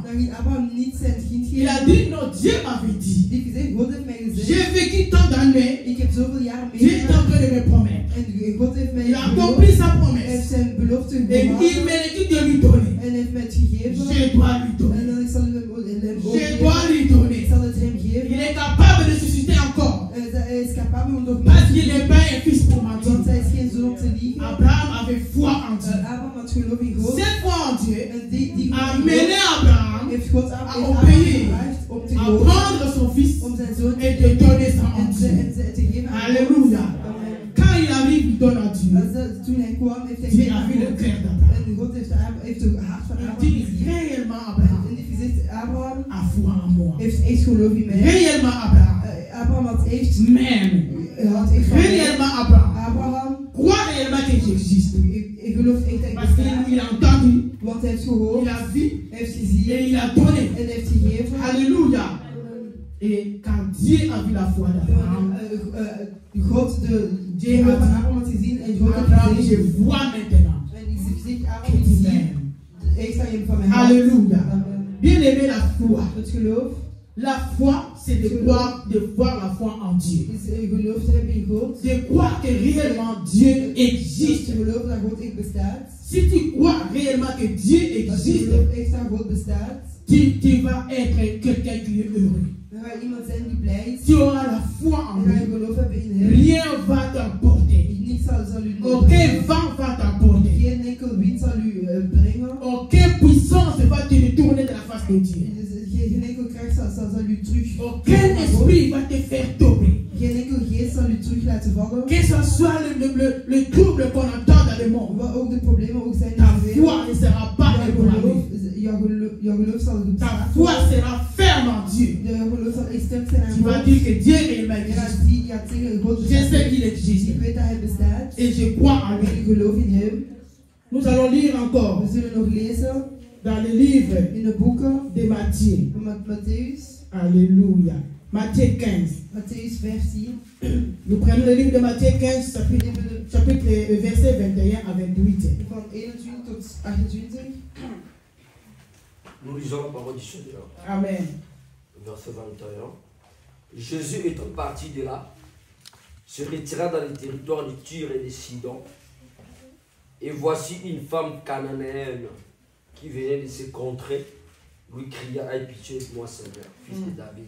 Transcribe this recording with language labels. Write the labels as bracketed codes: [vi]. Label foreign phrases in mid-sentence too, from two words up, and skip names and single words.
[nl] dan ging Abraham niet zijn kind [fr] Il a [nl] geven. [fr] dit non, Dieu m'avait dit. [nl] Die heeft gezegd, God heeft mij gezegd, [fr] J'ai vécu tant d'années, [nl] ik heb zoveel jaren [fr] Dieu est en [nl] meegemaakt. [fr] train de me promettre. [nl] En God heeft mij [fr] Il a [nl] beloofd. [fr] accompli sa [nl] Hij heeft [fr] promesse. [nl] zijn belofte [fr] Et [nl] gemaakt. [fr] il m'a dit de lui donner. [nl] En heeft mij het gegeven. [fr] Je dois lui [nl] En [fr] donner. [nl] dan ik zal hem [fr] Je [nl] ook [fr] dois [nl] geven. [fr] lui donner. [nl] Ik zal het hem geven. [fr] Il est capable de susciter encore. [nl] Hij is capabel om nog [fr] Parce [nl] meer [fr] qu'il n'est pas un fils pour [nl] want [fr] mentir. [nl] hij is geen zoon om te liegen. [fr] Abraham avait foi en Dieu. [nl] Abraham had geloof in God. [fr] Cette foi en Dieu [nl] En die [fr] a [nl] geloof [fr] mené Abraham [nl] heeft God [fr] à [nl] Abraham [fr] obéir, [nl] gevraagd om te [fr] à [nl] geloven. [fr] prendre son fils [nl] Om zijn zoon [fr] et de donner ça en [nl] en [fr] Dieu. [nl] te geven aan [fr] Alléluia. [nl] God. [fr] Amen. Quand il arrive, il donne à Dieu. [nl] Toen hij kwam, heeft hij [fr] Dieu [nl] gezegd [fr] a [nl] aan [fr] vu le [nl] God. [fr] cœur d'Abraham. [nl] En God heeft het hart van [fr] Il [nl] Abraham [fr] dit [nl] gezien. [fr] réellement Abraham [nl] En die heeft gezegd, [fr] Abraham a foi en moi. [nl] heeft echt geloof in mij. [fr] Réellement Abraham. [nl] Abraham had echt [fr] Même. [nl] had echt van mij. [fr] Réellement Abraham. [nl] Abraham, [fr] Crois réellement que j'existe. [nl] ik geloof echt dat ik [fr] Parce [nl] besta. [fr] qu'il a entendu, [nl] Want hij heeft gehoord, [fr] il a vu [nl] hij heeft gezien [fr] et il a donné. [nl] en heeft gegeven. [fr] Alléluia. Et quand Dieu a vu la foi d'Abraham, [nl] God, [fr] Dieu [nl] geloof [fr] a [nl] van [fr] dit, [nl] Abraham had gezien en God [fr] Abraham, [nl] had [fr] je [nl] gezien. [fr] vois maintenant [nl] En ik zeg, [fr] que [nl] Abraham [fr] tu [nl] is hier. [fr] m'aimes. [nl] Echt dat je hem van mij houdt. [fr] Alléluia. Amen. Bien aimé, la foi. [nl] Het geloof [fr] La foi, c'est de voir la foi en Dieu. [nl] is geloof te hebben in God. [fr] De croire que réellement Dieu [nl] Dus [fr] existe. [nl] je gelooft dat God echt bestaat. [fr] Si tu crois réellement que Dieu [nl] Als je [fr] existe, [nl] gelooft echt dat God bestaat, [fr] tu vas être quelqu'un qui est heureux. [nl] dan ga je iemand zijn die blij is. [fr] Tu auras la foi en [nl] Dan ga je [fr] lui. [nl] geloof hebben in hem. [fr] Rien va t'emporter. [nl] Niets zal u [fr] Aucun vent va t'emporter. [nl] Geen enkel wind zal u brengen. [fr] Aucune puissance va te détourner de la face de Dieu. [nl] Geen enkel kracht zal u terug. [fr] Aucun esprit va te faire tomber. [nl] Geen enkel geest zal u terug laten vallen. [fr] Que ce soit le trouble qu'on entend dans le monde, [nl] Wat ook de problemen ook zijn in [fr] ta [nl] de wereld. [fr] foi ne sera pas ébranlée. [nl] Jouw geloof zal [fr] Ta [nl] bestaan. [fr] foi sera ferme en Dieu. [nl] Jouw geloof zal echt sterk zijn aan [fr] Tu vas [nl] God. [fr] dire que Dieu réellement [nl] Je gaat [fr] existe. [nl] je gaat zeggen, God [fr] Je [nl] bestaat. [fr] sais qu'il existe. [nl] Ik weet dat hij bestaat. [fr] Et je crois en [nl] En [fr] lui. [nl] ik geloof in hem. [fr] Nous allons lire encore [nl] We zullen nog lezen [fr] dans le livre [nl] in de boeken [fr] de Matthieu. [nl] van Matthäus. [fr] Alléluia. Matthieu 15. [nl] Matthäus 15. [fr] Nous prenons le livre de Matthieu 15, chapitre verset 21 à 28. [nl] Van 21 tot 28. [fr] Nous lisons la parole du Seigneur. Amen. Verset 21. Jésus étant parti de là, se retira dans les territoires de Tyr et de Sidon. Et voici une femme cananéenne qui venait de ces contrées, lui cria, aie pitié de moi, Seigneur, fils de David.